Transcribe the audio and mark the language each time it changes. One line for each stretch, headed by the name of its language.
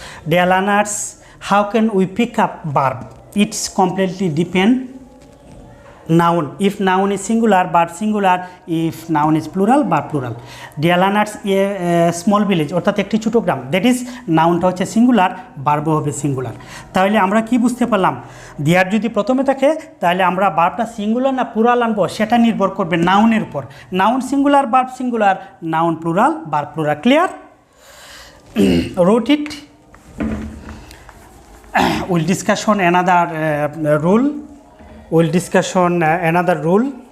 English: Dear learners, how can we pick up verb? It's completely depend noun. If noun is singular, verb singular. If noun is plural, verb plural. Dear learners, a small village
Bangla: অর্থাৎ একটি ছোট গ্রাম, that is নাউনটা হচ্ছে singular, verb হবে singular. তাহলে আমরা কি বুঝতে পারলাম? দেয়ার যদি প্রথমে থাকে, তাহলে আমরা ভার্বটা সিঙ্গুলার না প্লুরাল আনবো, সেটা নির্ভর করবে নাউনের উপর। Noun singular, verb singular, noun plural, verb plural. Clear?
English: Wrote it. we'll discuss on another rule. We'll discuss on another rule.